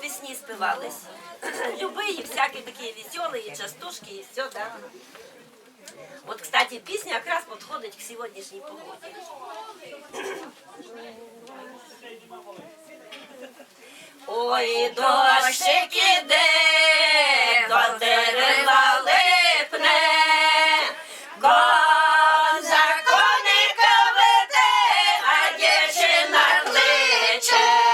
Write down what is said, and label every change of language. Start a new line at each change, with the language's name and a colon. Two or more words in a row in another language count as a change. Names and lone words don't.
Ukrainian: пісні співались.
Russian: Любые, всякие такие веселые, частушки и все, да. Вот, кстати, песня как раз подходит к сегодняшней погоде.
Ukrainian: Ой, дощик іде, до дерева липне, коза коника веде, а дівчина кличе.